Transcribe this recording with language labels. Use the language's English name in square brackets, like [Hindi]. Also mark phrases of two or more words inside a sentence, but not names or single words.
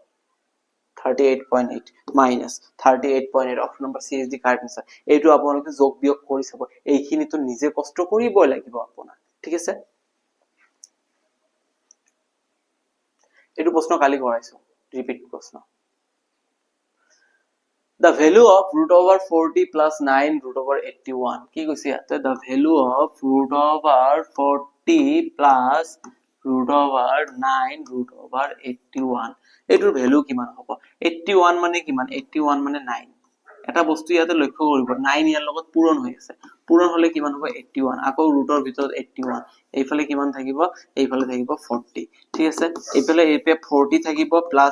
[English] 38.8 minus 38.8, option number C is the correct answer. [Assamese] এইটো আপোনালোকে যোগ বিয়োগ কৰি চাব, এইখিনিতো নিজে কষ্ট কৰিবই লাগিব আপোনাৰ। ঠিক আছে, এইটো প্ৰশ্ন কালি কৰাইছো, ৰিপিট প্ৰশ্ন। [English] The value of √40 plus 9 √81 [Assamese] কি কৈছে ইয়াতে? [English] The value of √40 plus √9 √81 [Assamese] এইটোৰ ভ্যালু কিমান হ'ব? 81 মানে কিমান? 81 মানে 9। এটা বস্তু ইয়াতে লক্ষ্য কৰিব 9 ইয়াৰ লগত পূৰণ হৈ আছে পূৰণ হলে কিমান হ'ব 81 আকৌ ৰুটৰ ভিতৰত 81 এইফালে কিমান থাকিব এইফালে থাকিব 40 ঠিক আছে এইফালে 40 থাকিব প্লাস